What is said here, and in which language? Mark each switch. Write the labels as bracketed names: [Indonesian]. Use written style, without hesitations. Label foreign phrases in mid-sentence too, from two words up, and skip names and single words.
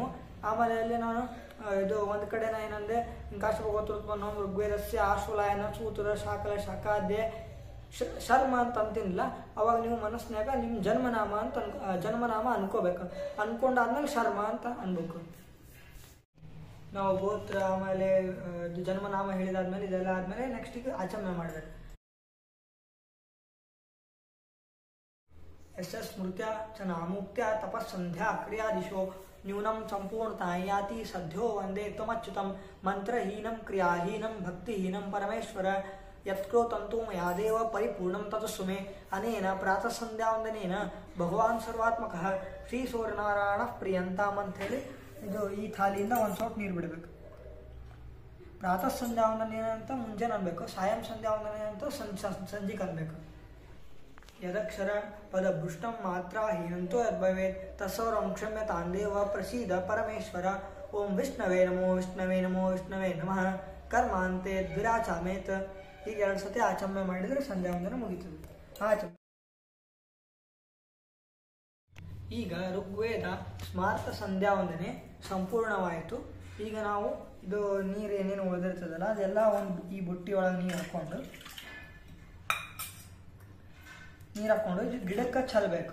[Kannada] ಆಮೇಲೆ ಅಲ್ಲಿ ನಾನು ಇದು ಒಂದು ಕಡೆ ನಾ ಏನಂದೆ [Sanskrit] ಕಾಶ್ಯಪ ಗೋತ್ರೋತ್ಪನ್ನ ಹೋಮ ಋಗ್ವೇದಸ್ಯ ಆಶ್ವಲಾಯನ ಸೂತ್ರ ಶಾಕಲ ಶಾಖಾಧ್ಯಾಯ ಶರ್ಮ [Kannada] ಅಂತ ಅಂತಿಲ್ಲ ಅವಾಗ ನೀವು ಮನಸ್ಸಿನಾಗ ನಿಮ್ಮ ಜನ್ಮನಾಮ ಅಂತ ಜನ್ಮನಾಮ ಅನ್ಕೋಬೇಕು ಅನ್ಕೊಂಡಾದ್ಮೇಲೆ ಶರ್ಮ ಅಂತ ಅನ್ಬೇಕು। ನಾವು ಗೋತ್ರ ಆಮೇಲೆ ಜನ್ಮನಾಮ ಹೇಳಿದಾದ್ಮೇಲೆ ಇದೆಲ್ಲ ಆದ್ಮೇಲೆ ನೆಕ್ಸ್ಟಿಗೆ ಆಚರಣೆ ಮಾಡಬೇಕು। [Sanskrit] यस्य स्मृत्या च नामुक्त्या तपस्सन्ध्या क्रियादिशो न्यूनं संपूर्णता याति सद्यो वन्दे त्वमच्युतं मन्त्रहीनं क्रियाहीनं भक्तिहीनं परमेश्वर यत्कृतं मया देव परिपूर्णं ततस्सु मे अनेन प्रातःसन्ध्यावन्दनेन भगवान् सर्वात्मकः श्रीसूर्यनारायणः प्रियन्ताम् [Kannada] ಅಂತ ಹೇಳಿ ಇದು ಈ ಥಾಲಿಯಿಂದ ಒಂದು ಸ್ವಲ್ಪ ನೀರು ಬಿಡಬೇಕು। ಪ್ರಾತಃ ಸಂಧ್ಯಾವಂದನೆ ಅಂತ ಮುಂಜಾನೆ ಅನ್ಬೇಕು, ಸಾಯಂ ಸಂಧ್ಯಾವಂದನೆ ಅಂತ ಸಂಜೆಗೆ ಅನ್ಬೇಕು। [Sanskrit] यदक्षर पदभृष्टं मात्राहीनंतो यद्भवेत् तत्सर्वं क्षम्यतां देव प्रसीद परमेश्वर। ओम विष्णवे नमो विष्णवे नमो विष्णवे नमः कर्मांते द्विराचामेत। [Kannada] ಈಗ 2 ಸತಿ ಆಚಮನೆ ಮಾಡಿದ್ರೆ ಸಂಧ್ಯಾ ವಂದನೆ ಮುಗಿತದೆ। ಈಗ ಋಗ್ವೇದ ಸ್ಮಾರ್ತ ಸಂಧ್ಯಾ ವಂದನೆ ಸಂಪೂರ್ಣವಾಯಿತು। ಈಗ ನಾವು ಇದು ನೀರು ಏನೇನು ಉಳಿದಿರ್ತದಲ್ಲ ಅದೆಲ್ಲ ಒಂದು ಈ ಬುಟ್ಟಿ ಒಳಗೆ ನೀರು ಹಾಕೊಂಡು ಗಿಡಕ್ಕೆ ಚೆಲ್ಲಬೇಕು।